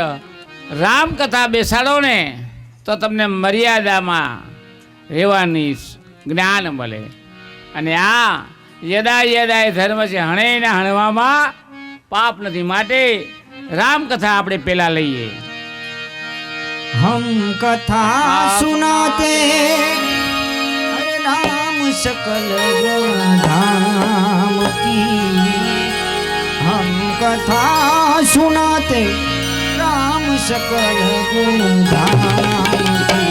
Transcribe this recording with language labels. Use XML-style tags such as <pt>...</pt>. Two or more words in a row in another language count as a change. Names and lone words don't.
<gu>રામકથા બેસાડો ને તો તમને મર્યાદામાં રહેવાની જ્ઞાન મળે. અને આ</gu> <sa>यदा यदाय धर्म</sa> <gu>છે, હણેને હણવામાં પાપ નથી. માટે રામકથા આપણે પહેલા લઈએ.</gu> <hi>हम कथा सुनाते हरे नाम सकल गुण धाम की. हम कथा सुनाते राम सकल गुण धाम की.</hi>